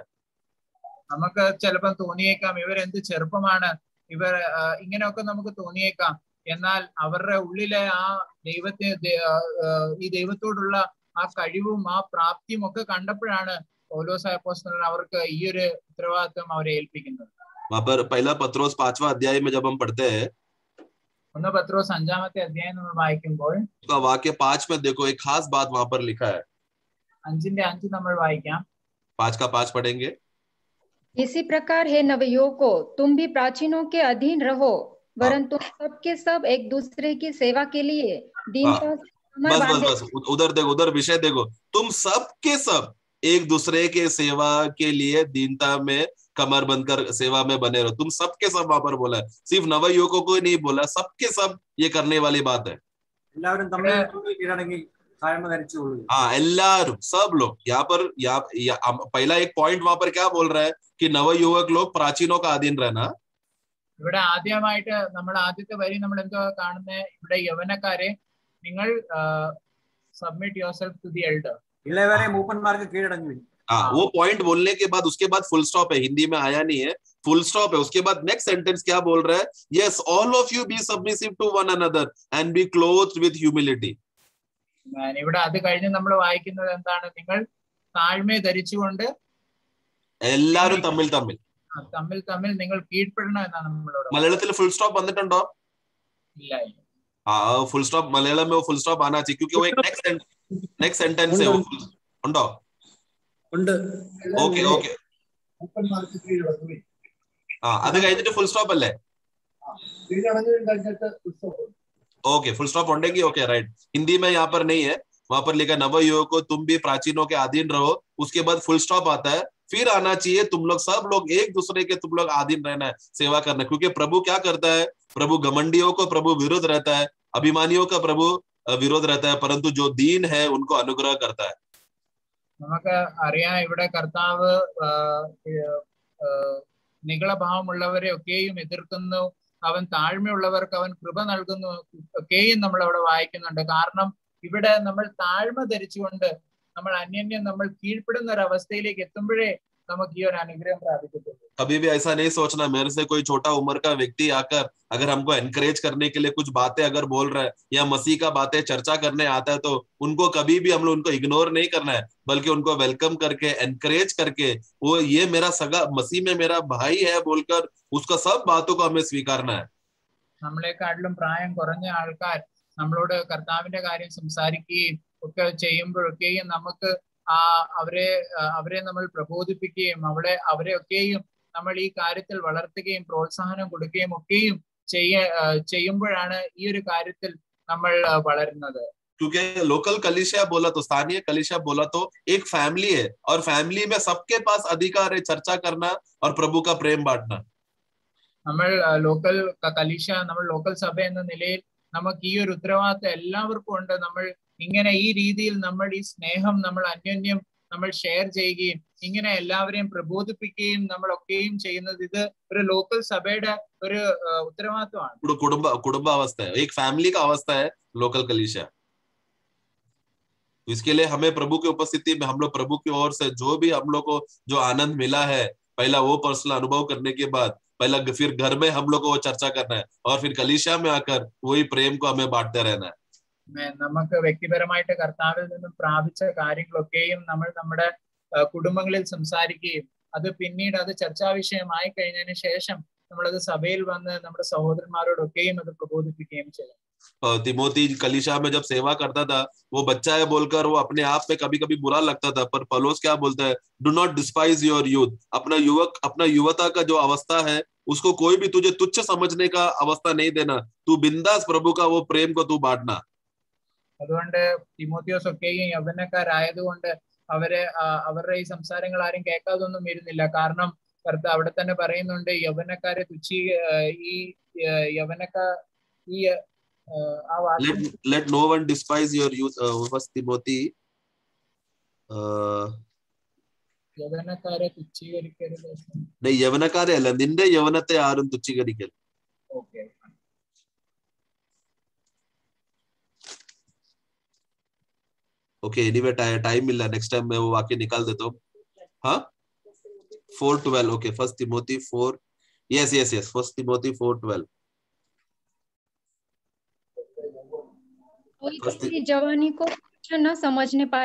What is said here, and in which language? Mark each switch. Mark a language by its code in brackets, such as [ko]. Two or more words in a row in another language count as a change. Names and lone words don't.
[ml] നമുക്ക് ചിലപ്പോൾ തോന്നിയേക്കാം ഇവരെന്ത് ചെറുപ്പമാണ്, ഇവർ ഇങ്ങനെയൊക്കെ നമുക്ക് തോന്നിയേക്കാം. എന്നാൽ അവരുടെ ഉള്ളിലെ ആ ഈ ദൈവത്തോടുള്ള ആ കഴിവും ആ പ്രാപ്തിയും ഒക്കെ കണ്ടപ്പോഴാണ് പൗലോസ് അപ്പോസ്തലൻ അവർക്ക് ഈ ഒരു ഉത്തരവാദിത്വം അവരെ ഏൽപ്പിക്കുന്നത്. [hi] वहां पर पहला पत्रोस 5वां अध्याय में जब हम पढ़ते हैं, [ml] 1 പത്രോസ് 5-ാമത്തെ അധ്യായം നമ്മൾ വായിക്കുമ്പോൾ [hi] उसका वाक्य 5 में देखो, एक खास बात वहां पर लिखा है. [ml] 5:5 നമ്മൾ വായിക്കാം. [hi] 5 का 5 पढ़ेंगे. इसी प्रकार हे नवयुवकों, तुम भी प्राचीनों के अधीन रहो, वरन तुम सब के सब एक दूसरे की सेवा के लिए दीनता से कमर बस बस बांधे। बस उधर देखो, उधर विषय देखो, तुम सब के सब एक दूसरे के सेवा के लिए दीनता में कमर बंधकर सेवा में बने रहो. तुम सबके सब वहां पर बोला है, सिर्फ नवयुवकों को ही नहीं बोला, सबके सब ये करने वाली बात है. [ml] എല്ലാവരും തമ്മിൽ കീഴടങ്ങി താഴ്മ ധരിച്ചുകൊള്ളുക. हाँ, എല്ലാരും, [hi] सब लोग. यहाँ पर पहला एक पॉइंट वहां पर क्या बोल रहा है कि नवयुवक लोग प्राचीनों का अधीन रहना. [ml] ഇവിടെ ആദ്യമായിട്ട് നമ്മൾ ആദ്യത്തെ വരി നമ്മൾ എന്തോ കാണുന്നത്, ഇവിടെ യവനക്കാരെ നിങ്ങൾ [en] submit your self to the elder. [ml] ഇളയവരെ മൂപ്പന്മാർക്ക് കീഴടങ്ങി. [hi] हाँ, वो पॉइंट बोलने के बाद उसके बाद [en] full stop [hi] है. हिंदी में आया नहीं है, [en] full stop [hi] है. उसके बाद [en] next sentence [hi] क्या बोल रहा है? यस, [en] All of you be submissive to one another and be clothed with humility. [ml] ഇവിടെ അത് കഴിഞ്ഞ് നമ്മൾ വായിക്കുന്നത് എന്താണ്? നിങ്ങൾ താഴ്മയെ ധരിച്ചുകൊണ്ട് എല്ലാരും തമ്മിൽ തമ്മിൽ തമ്മിൽ തമ്മിൽ നിങ്ങൾ കീഴ്പ്പെടണം എന്നാണ് നമ്മളോട്. മലയാളത്തിൽ [en] full stop [ml] വന്നിട്ടുണ്ടോ? ഇല്ല. [hi] हाँ, [en] full stop [hi] मलयालम में वो [en] full stop [hi] आना चाहिए, क्योंकि वो एक [en] next sentence [hi] है. [ml] वो ഉണ്ടോ? ഉണ്ട്. ഓക്കെ ഓക്കെ. മൂപ്പന്മാർക്ക് കീഴടങ്ങുവിൻ. ആ, അത് കഴിഞ്ഞിട്ട് [en] full stop [ml] അല്ലേ? കീഴടങ്ങുവിൻ കഴിഞ്ഞിട്ട് ഉത്സവം. [en] Okay, full stop उंडेगी. Okay, right. [hi] हिंदी में यहाँ पर नहीं है, वहां पर लिखा नवयुवकों तुम भी प्राचीनों के अधीन रहो. उसके बाद फुल स्टॉप आता है, फिर आना चाहिए तुम लोग सब लोग एक दूसरे के तुम लोग अधीन रहना है, सेवा करना है. क्योंकि प्रभु क्या करता है? प्रभु घमंडियों को प्रभु विरोध रहता है, अभिमानियों का प्रभु विरोध रहता है, परंतु जो दीन है उनको अनुग्रह करता है. [ml] നമുക്ക് അറിയാം, ഇവിടെ കർത്താവ് നിഗളഭാവമുള്ളവരെ ഒക്കെയും എതിർക്കുന്നു, അവൻ താഴ്മയുള്ളവർക്ക് അവൻ കൃപ നൽകുന്നു ഒക്കെയും നമ്മൾ അവിടെ വായിക്കുന്നുണ്ട്. കാരണം ഇവിടെ നമ്മൾ താഴ്മ ധരിച്ചുകൊണ്ട് നമ്മൾ അന്യന്യം നമ്മൾ കീഴ്പ്പെടുന്ന ഒരു അവസ്ഥയിലേക്ക് എത്തുമ്പോഴേ നമുക്ക് ഈ ഒരു അനുഗ്രഹം പ്രാപിക്കത്തുള്ളൂ. [hi] कभी भी ऐसा नहीं सोचना मेरे से कोई छोटा उम्र का व्यक्ति आकर अगर हमको एनकरेज करने के लिए कुछ बातें अगर बोल रहा है या मसीह का बातें चर्चा करने आता है, तो उनको कभी भी हम लोग उनको इग्नोर नहीं करना है, बल्कि उनको वेलकम करके एनकरेज करके वो ये मेरा सगा मसीह में मेरा भाई है बोलकर उसका सब बातों को हमें स्वीकारना है. [ml] നമ്മളെക്കാട്ടിലും പ്രായം കുറഞ്ഞ ആൾക്കാർ നമ്മളോട് കർത്താവിന്റെ കാര്യം സംസാരിക്കുകയും ഒക്കെ ചെയ്യുമ്പോഴൊക്കെയും നമുക്ക് അവരെ നമ്മൾ പ്രബോധിപ്പിക്കുകയും അവരെ ഒക്കെയും നമ്മൾ ഈ കാര്യത്തിൽ വളർത്തുകയും പ്രോത്സാഹനം കൊടുക്കുകയും ഒക്കെയും ചെയ്യുമ്പോഴാണ് ഈ ഒരു കാര്യത്തിൽ നമ്മൾ വളരുന്നത്. [hi] क्योंकि लोकल कलीसिया बोला तो स्थानीय कलीसिया बोला तो एक फैमिली है, और फैमिली में सबके पास अधिकार है चर्चा करना और प्रभु का प्रेम बांटना. [ml] നമ്മൾ ലോക്കൽ കലീശ, നമ്മൾ ലോക്കൽ സഭ എന്ന നിലയിൽ നമുക്ക് ഈ ഒരു ഉത്തരവാദിത്വം എല്ലാവർക്കും ഉണ്ട്. നമ്മൾ ഇങ്ങനെ ഈ രീതിയിൽ നമ്മൾ ഈ സ്നേഹം നമ്മൾ അന്യോന്യം നമ്മൾ ഷെയർ ചെയ്യുകയും ഇങ്ങനെ എല്ലാവരെയും പ്രബോധിപ്പിക്കുകയും നമ്മളൊക്കെയും ചെയ്യുന്നത് ഇത് ഒരു ലോക്കൽ സഭയുടെ ഒരു ഉത്തരവാദിത്വമാണ്. [hi] कुटुंब अवस्था है, एक फैमिली का अवस्था है लोकल कलीसिया. तो इसके लिए हमें प्रभु की उपस्थिति में हम लोग प्रभु की ओर से जो भी हम लोग को जो आनंद मिला है, पहला वो पर्सनल अनुभव करने के बाद पहला फिर घर में हम लोग को वो चर्चा करना है, और फिर कलीसिया में आकर वही प्रेम को हमें बांटते रहना है. [ml] നമുക്ക് വ്യക്തിപരമായിട്ട് കർത്താവിൽ നിന്നും പ്രാപിച്ച കാര്യങ്ങളൊക്കെയും നമ്മൾ നമ്മുടെ കുടുംബങ്ങളിൽ സംസാരിക്കുകയും അത് പിന്നീട് അത് ചർച്ചാ വിഷയമായി കഴിഞ്ഞതിന് ശേഷം നമ്മളത് സഭയിൽ വന്ന് നമ്മുടെ സഹോദരന്മാരോടൊക്കെയും അത് പ്രബോധിപ്പിക്കുകയും ചെയ്യും. [hi] तिमोथी कलीसिया में जब सेवा करता था, वो बच्चा है बोलकर वो अपने आप में कभी कभी बुरा लगता था, पर पौलुस क्या बोलता है? [en] Do not despise your youth. [hi] अपना युवता का जो अवस्था है उसको कोई भी तुझे तुच्छ समझने का अवस्था नहीं देना. तू बिंदास प्रभु का वो प्रेम को तू बांटना. [ml] അതുകൊണ്ട് തിമോത്തിയോസ് ഒക്കെയും യൗവനക്കാരായതുകൊണ്ട് അവരുടെ ഈ സംസാരങ്ങൾ ആരും കേൾക്കാതൊന്നും ഇരുന്നില്ല. കാരണം കർത്താവ് അവിടെ തന്നെ പറയുന്നുണ്ട്, യൗവനക്കാരെ [en] Let no one despise your youth. First Timothy. [ml] യൗവനക്കാരെ തുച്ഛീകരിക്കരുത്. യൗവനക്കാരെ അല്ല, നിന്റെ യൗവനത്തെ ആരും തുച്ഛീകരിക്കരുത്. ഓക്കെ. [en] Okay, anyway time [hi] मिल रहा है, [en] next time [hi] मैं वो वाक्य निकाल देता हूँ. हाँ, 4:12. [en] Okay, First Timothy [hi] 4. [en] Yes, First Timothy 4:12. [hi] कोई अपनी जवानी को तुच्छ न समझने पाए।